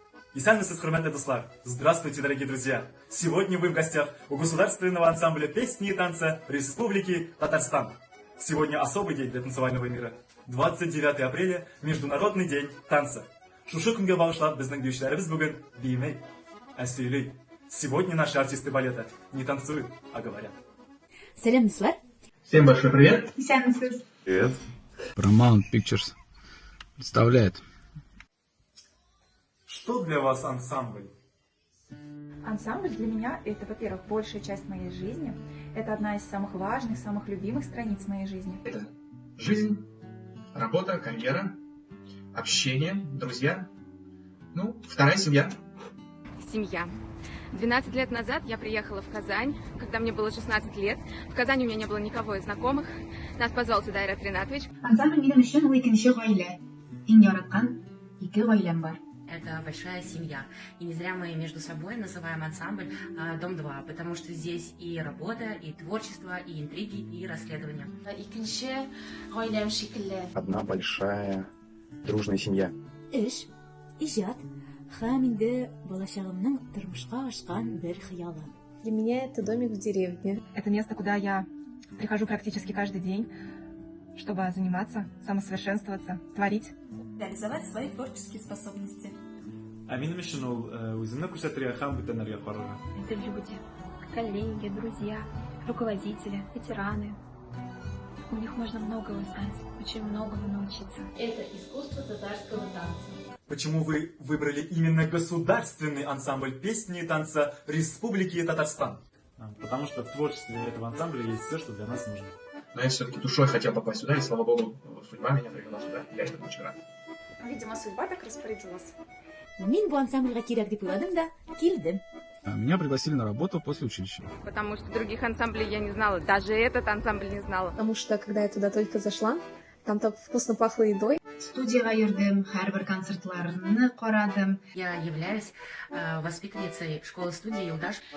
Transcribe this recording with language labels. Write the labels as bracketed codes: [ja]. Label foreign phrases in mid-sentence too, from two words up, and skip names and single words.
[tt] Исәнмесез, хөрмәтле дуслар! [ru] Здравствуйте, дорогие друзья! Сегодня вы в гостях у государственного ансамбля песни и танца Республики Татарстан. Сегодня особый день для танцевального мира. 29 апреля – Международный день танца. [tt] Шушы күнгә багышлап безнең биючеләребез бүген биймәй, ә сөйли. [ru] Сегодня наши артисты балета не танцуют, а говорят. [tt] Салям, дуслар! [ru] Всем большой привет! [tt] Исәнмесез. [ru] Привет! Paramount Pictures представляет. Что для вас ансамбль? Ансамбль для меня – это, во-первых, большая часть моей жизни. Это одна из самых важных, самых любимых страниц моей жизни. Это жизнь, работа, карьера, общение, друзья. Ну, вторая семья. Семья. 12 лет назад я приехала в Казань, когда мне было 16 лет. В Казани у меня не было никого из знакомых. Нас позвал сюда Айрат Ринатович. [tt] Ансамбль минем өчен ул икенче гаилә. Иң яраткан ике гаиләм бар. [ru] Это большая семья. И не зря мы между собой называем ансамбль Дом-2, потому что здесь и работа, и творчество, и интриги, и расследования. Одна большая дружная семья. [tt] Эш, иҗат, һәм инде балачагымның тормышка ашкан бер хыялы. [ru] Для меня это домик в деревне. Это место, куда я прихожу практически каждый день, чтобы заниматься, самосовершенствоваться, творить. Реализовать свои творческие способности. [tt] Минем өчен ул үземне күрсәтергә һәм бүтәннәргә карарга. [ru] Это люди, коллеги, друзья, руководители, ветераны. У них можно многого узнать, очень многому научиться. Это искусство татарского танца. Почему вы выбрали именно государственный ансамбль песни и танца Республики Татарстан? Потому что в творчестве этого ансамбля есть все, что для нас нужно. Но я все-таки душой хотел попасть сюда, и слава богу, судьба меня привела сюда. Я этому очень рад. Видимо, судьба так распорядилась. [tt] Мин бу ансамбльгә кирәк дип уйладым да килдем. [ru] Меня пригласили на работу после училища. Потому что других ансамблей я не знала. Даже этот ансамбль не знала. Потому что, когда я туда только зашла, там так вкусно пахло едой. [tt] Студияга йөрдем, һәрбер концертларны карадым. [ru] Я являюсь воспитанницей школы-студии Юлдаш.